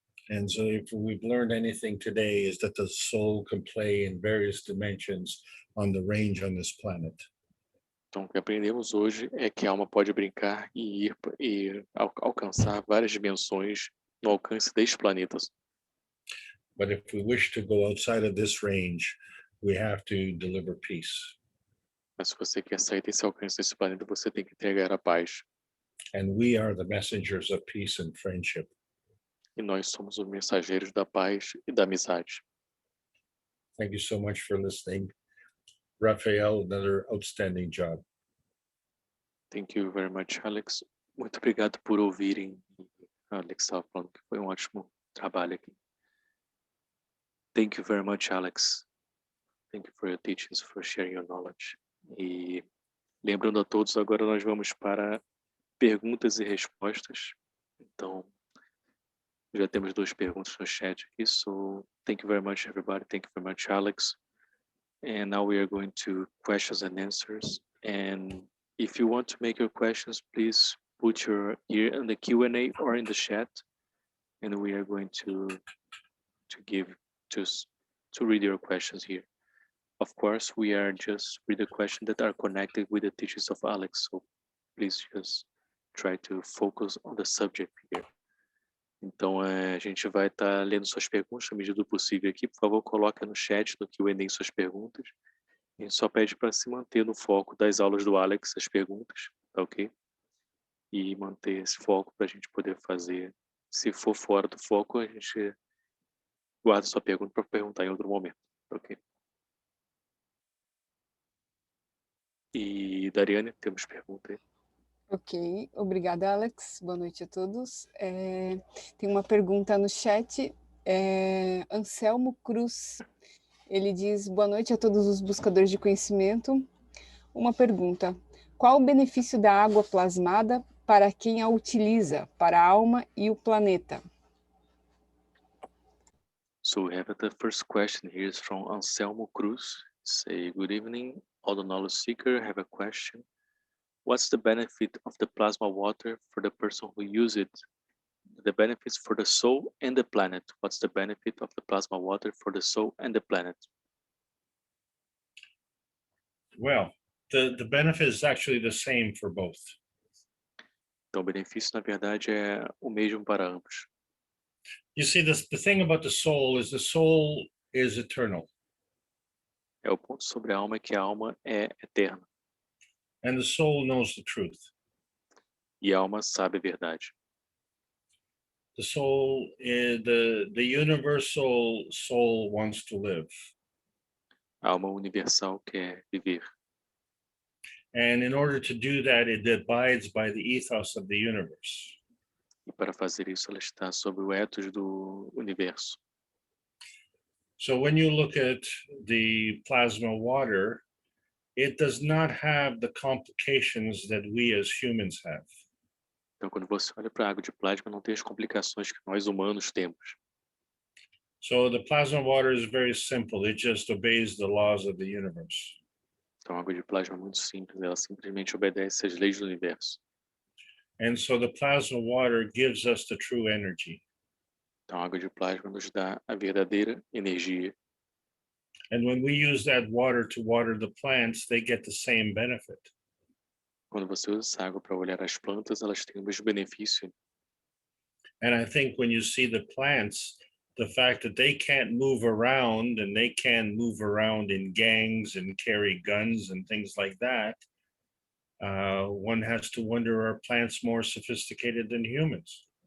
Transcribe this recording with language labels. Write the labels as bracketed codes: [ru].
[en] And so if we've learned anything today is that the soul can play in various dimensions on the range on this planet. [pt] Então, o que aprendemos hoje é que a alma pode brincar e alcançar várias dimensões no alcance deste planeta. [en] But if we wish to go outside of this range, we have to deliver peace. [pt] Mas se você quer sair desse alcance desse planeta, você tem que entregar a paz. [en] And we are the messengers of peace and friendship. [pt] E nós somos os mensageiros da paz e da amizade. [en] Thank you so much for listening. Raphael, another outstanding job. Thank you very much, Alex. [pt] Muito obrigado por ouvirem. Alex estava falando que foi um ótimo trabalho aqui. [en] Thank you very much, Alex. Thank you for your teachings, for sharing your knowledge. [pt] E lembrando a todos, agora nós vamos para perguntas e respostas. Então, já temos 2 perguntas no chat aqui. [en] So, thank you very much, everybody. Thank you very much, Alex. And now we are going to questions and answers. And if you want to make your questions, please put your ear in the Q&A or in the chat. And we are going to read your questions here. Of course, we are just with the questions that are connected with the teachings of Alex, so please just try to focus on the subject here. [pt] Então, a gente vai estar lendo suas perguntas na medida do possível aqui. Por favor, coloca no chat, no Q&A, suas perguntas. A gente só pede para se manter no foco das aulas do Alex, as perguntas, tá ok? E manter esse foco para a gente poder fazer. Se for fora do foco, a gente guarda sua pergunta para perguntar em outro momento, tá ok? E, Dariane, temos pergunta aí? Ok, obrigada, Alex. Boa noite a todos. Tem uma pergunta no chat. Anselmo Cruz, ele diz: boa noite a todos os buscadores de conhecimento. Uma pergunta: qual o benefício da água plasmada para quem a utiliza, para a alma e o planeta? [en] So we have the first question here is from Anselmo Cruz. Say, good evening, all the knowledge seeker. I have a question. What's the benefit of the plasma water for the person who uses it? The benefits for the soul and the planet. What's the benefit of the plasma water for the soul and the planet? Well, the benefit is actually the same for both. [pt] Então, o benefício, na verdade, é o mesmo para ambos. [en] You see, the thing about the soul is eternal. [pt] O ponto sobre a alma é que a alma é eterna. [en] And the soul knows the truth. [pt] E a alma sabe a verdade. [en] The soul, the universal soul wants to live. [pt] A alma universal quer viver. [en] And in order to do that, it abides by the ethos of the universe. [pt] E para fazer isso, ela está sob o ethos do universo. [en] So when you look at the plasma water, it does not have the complications that we as humans have. [pt] Então, quando você olha para a água de plasma, não tem as complicações que nós humanos temos. [en] So the plasma water is very simple. It just obeys the laws of the universe. [pt] Então, a água de plasma é muito simples. Ela simplesmente obedece às leis do universo. [en] And so the plasma water gives us the true energy. [pt] Então, a água de plasma nos dá a verdadeira energia. [en] And when we use that water to water the plants, they get the same benefit. [pt] Quando você usa essa água para olhar as plantas, elas têm o mesmo benefício. [en] And I think when you see the plants, the fact that they can't move around and they can move around in gangs and carry guns and things like that, one has to wonder, are plants more sophisticated than humans?